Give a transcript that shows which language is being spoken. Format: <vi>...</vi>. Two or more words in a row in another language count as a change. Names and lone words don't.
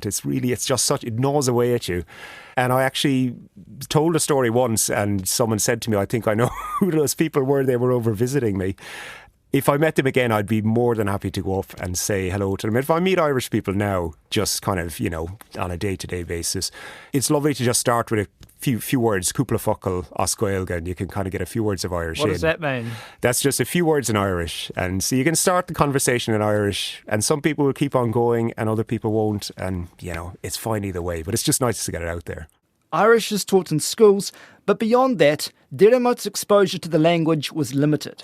<en>It's just it gnaws away at you. And I actually told a story once, and someone said to me, I think I know who those people were. They were over visiting me. if I met them again, I'd be more than happy to go up and say hello to them. If I meet Irish people now, just kind of, on a day-to-day basis, it's lovely to just start with a few words,</en> <ga>cúpla focal as Gaeilge,</ga> <en>and you can kind of get a few words of Irish in. What does that mean? That's just a few words in Irish. And so you can start the conversation in Irish, and some people will keep on going and other people won't. And, it's fine either way, but it's just nice to get it out there. Irish is taught in schools, but beyond that, Diarmaid's exposure to the language was limited.</en>